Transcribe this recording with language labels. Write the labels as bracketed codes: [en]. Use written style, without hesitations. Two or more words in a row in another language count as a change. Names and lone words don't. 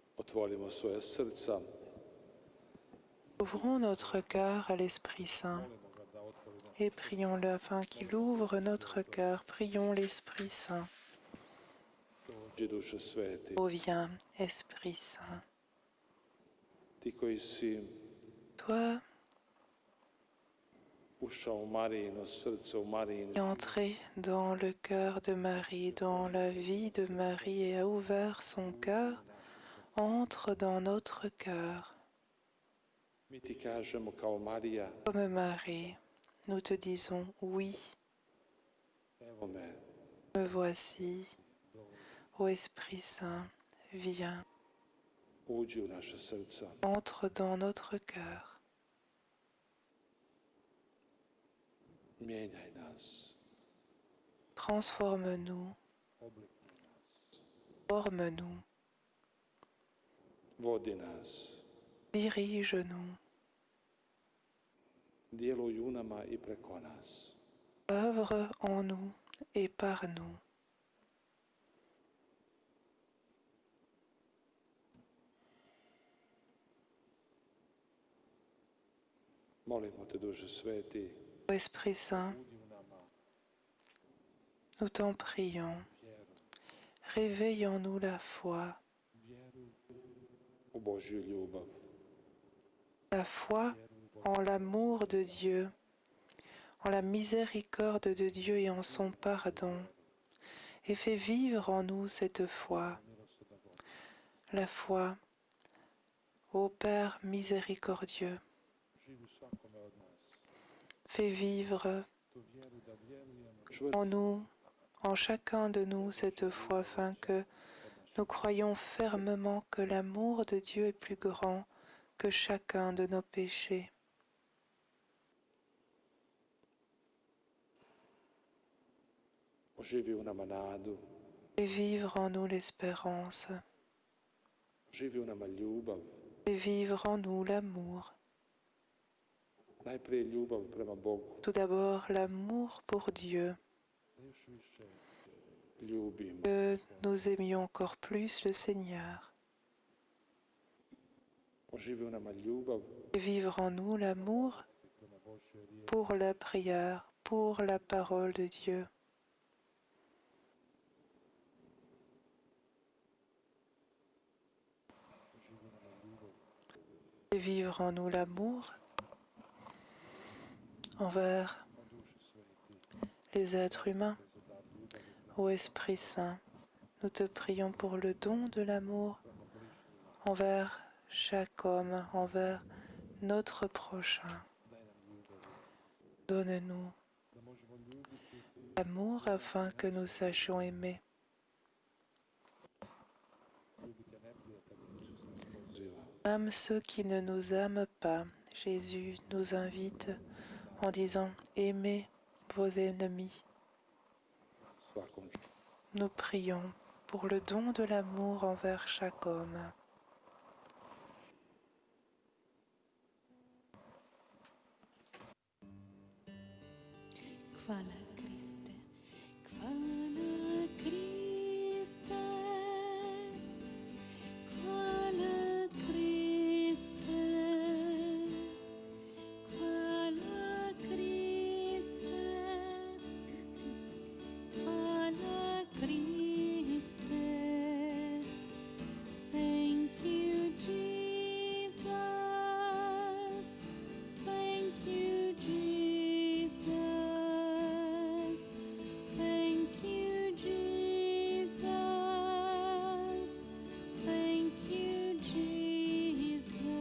[hr] Otvorimo svoje srca. [fr] Ouvrons notre cœur à l'Esprit Saint et prions-le afin qu'il ouvre notre cœur. Prions l'Esprit Saint. [hr] Dođi, Duše Sveti. [fr] Ô viens, Esprit Saint. [hr] Ti koji si [fr] Toi [hr] ušao u Marijino srce, u Marijin [fr] qui es entré dans le cœur de Marie, dans la vie de Marie et a ouvert son cœur, entre dans notre cœur. [hr] Mi ti kažemo kao Marija, [fr] Comme Marie, nous te disons oui, [hr] evo me, [fr] me voici. Ô Esprit Saint, viens, [hr] uđi u naše srca. [fr] entre dans notre cœur. [hr] Mijenjaj nas, [fr] Transforme-nous, [hr] oblikuj nas, [fr] forme-nous, [hr] vodi nas, [fr] dirige-nous, [hr] djeluj u nama i preko nas. [fr] œuvre en nous et par nous. [hr] Molimo te, Duše Sveti, [fr] Ô Esprit Saint, [hr] budi u nama [fr] nous t'en prions. [hr] vjeru, [fr] Réveille en nous la foi, [hr] vjeru u Božju ljubav, [fr] la foi [hr] vjeru u Božju [fr] en l'amour de Dieu, en la miséricorde de Dieu et en son pardon, et fais vivre en nous cette foi, [hr] milosrdan Boga. [fr] la foi au Père miséricordieux. [hr] Živi u svakome od nas. [fr] Fais vivre [hr] Tu vjeru da vjerujemo [fr] en nous, en chacun de nous, cette foi afin que nous croyons fermement que l'amour de Dieu est plus grand que chacun de nos péchés. [hr] Oživi u nama nadu, [fr] Fais vivre en nous l'espérance. [hr] živi u nama ljubav, [fr] Fais vivre en nous l'amour. [hr] najprije ljubav prema Bogu, [fr] Tout d'abord l'amour pour Dieu, [hr] da još više ljubimo. [fr] que nous aimions encore plus le Seigneur. [hr] Oživi u nama ljubav [fr] Fais vivre en nous l'amour [hr] prema Božjoj riječi, [fr] pour la prière, pour la parole de Dieu. [hr] oživi u nama ljubav [fr] Fais vivre en nous l'amour envers [hr] o Duši Sveti, [fr] les êtres humains. [hr] za dar ljubavi [fr] Ô Esprit Saint, nous te prions pour le don de l'amour [hr] prema bližnjima. [fr] envers chaque homme, envers notre prochain. [hr] Daj nam ljubavi, [fr] Donne-nous [hr] da možemo ljubiti [fr] l'amour afin que nous sachions aimer. [hr] ljubiti neprijatelje. Isus nas poziva. [fr] Même ceux qui ne nous aiment pas, Jésus nous invite en disant « Aimez vos ennemis ». [hr] Svakom [fr] Nous prions pour le don de l'amour envers chaque homme. [hr] Hvala Kriste, hvala Kriste, hvala Kriste, hvala Kriste, hvala Kriste. [en] Thank you, Jesus. Thank you, Jesus. Thank you, Jesus. Thank you, Jesus.